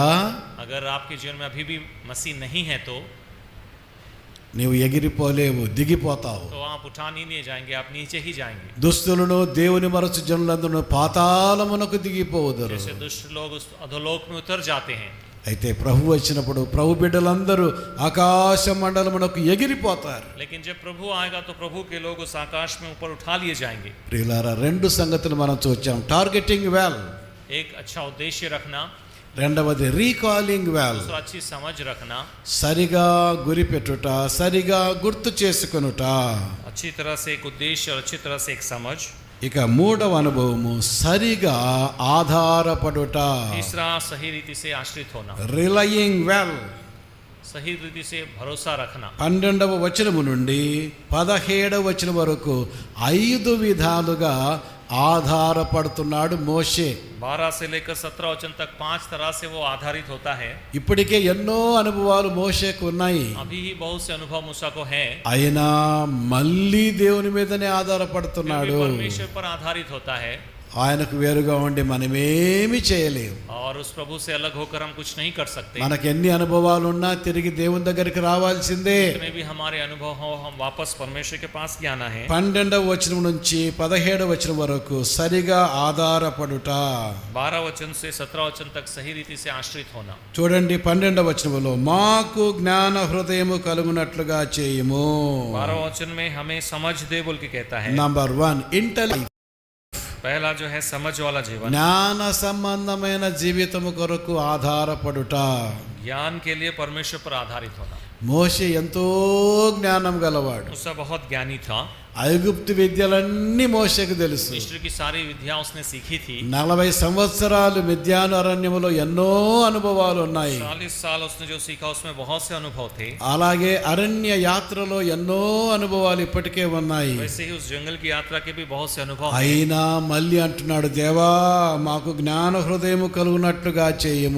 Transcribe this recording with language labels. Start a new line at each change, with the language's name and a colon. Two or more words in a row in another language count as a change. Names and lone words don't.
Hindi: अगर आपके जीवन में अभी भी मसीह नहीं है तो
Telugu: నీవు ఎగిరిపోలేవు, దిగిపోతావు.
Hindi: तो आप उठा नहीं जाएंगे, आप नीचे ही जाएंगे.
Telugu: దుస్తులను దేవుని మరచు జనులందరూ పాతాళమునకు దిగిపోవుదురు.
Hindi: जैसे दुष्ट लोग उस अधोलोक में उतर जाते हैं.
Telugu: అయితే ప్రభు వచ్చినప్పుడు ప్రభు బిడ్డలందరూ ఆకాశ మండలమునకు ఎగిరిపోతారు.
Hindi: लेकिन जब प्रभु आएगा तो प्रभु के लोग उस आकाश में ऊपर उठा लिए जाएंगे.
Telugu: ప్రియులారా, రెండు సంగతులు మనం చూచాం.
English: targeting well,
Hindi: एक अच्छा उद्देश्य रखना,
Telugu: రెండవది
English: recalling well,
Hindi: दूसरा अच्छी समझ रखना,
Telugu: సరిగా గురిపెట్టుట, సరిగా గుర్తు చేసుకొనుట.
Hindi: अच्छी तरह से एक उद्देश्य और अच्छी तरह से एक समझ.
Telugu: ఇక మూడవ అనుభవము సరిగా ఆధారపడుట.
Hindi: तीसरा सही रीति से आश्रित होना,
English: relying well.
Hindi: सही रीति से भरोसा रखना.
Telugu: 12వ వచనము నుండి 17వ వచనం వరకు 5 విధాలుగా ఆధారపడుతున్నాడు మోషే.
Hindi: 12 से लेकर 17 वचन तक 5 तरह से वो आधारित होता है.
Telugu: ఇప్పటికే ఎన్నో అనుభవాలు మోషేకు ఉన్నాయి.
Hindi: अभी ही बहुत से अनुभव मूसा को हैं.
Telugu: అయినా మళ్ళీ దేవుని మీదనే
Hindi: फिर भी
Telugu: ఆధారపడుతున్నాడు.
Hindi: परमेश्वर पर आधारित होता है
Telugu: ఆయనకు వేరుగా ఉండి మనమేమి చేయలేము.
Hindi: और उस प्रभु से अलग होकर हम कुछ नहीं कर सकते.
Telugu: మనకు ఎన్ని అనుభవాలు ఉన్నా తిరిగి దేవుని దగ్గరికి రావాల్సిందే.
Hindi: जितने भी हमारे अनुभव हो हम वापस परमेश्वर के पास ही आना है.
Telugu: 12వ వచనం నుంచి 17వ వచనం వరకు సరిగా ఆధారపడుట.
Hindi: 12 वचन से 17 वचन तक सही रीति से आश्रित होना.
Telugu: చూడండి 12వ వచనంలో మాకు జ్ఞాన హృదయము కలుగునట్లుగా చేయము.
Hindi: 12 वचन में हमें समझ दे बोल के कहता है.
English: number 1 intelligence.
Hindi: पहला जो है समझ वाला जीवन.
Telugu: జ్ఞాన సంబంధమైన జీవితము కొరకు ఆధారపడుట.
Hindi: ज्ञान के लिए परमेश्वर पर आधारित होना.
Telugu: మోషే ఎంతో జ్ఞానం గలవాడు.
Hindi: मूसा बहुत ज्ञानी था.
Telugu: ఐగుప్తు విద్యలన్నీ మోషేకు తెలుసు.
Hindi: मिस्र की सारी विद्या उसने सीखी थी.
Telugu: 40 సంవత్సరాలు మిద్యాను అరణ్యములో ఎన్నో అనుభవాలు ఉన్నాయి.
Hindi: 40 साल उसने जो सीखा उसमें बहुत से अनुभव थे.
Telugu: అలాగే అరణ్య యాత్రలో ఎన్నో అనుభవాలు ఇప్పటికే ఉన్నాయి.
Hindi: वैसे ही उस जंगल की यात्रा के भी बहुत से अनुभव हैं.
Telugu: అయినా మళ్ళీ అంటున్నాడు, దేవా మాకు జ్ఞాన హృదయము కలుగునట్లుగా చేయము.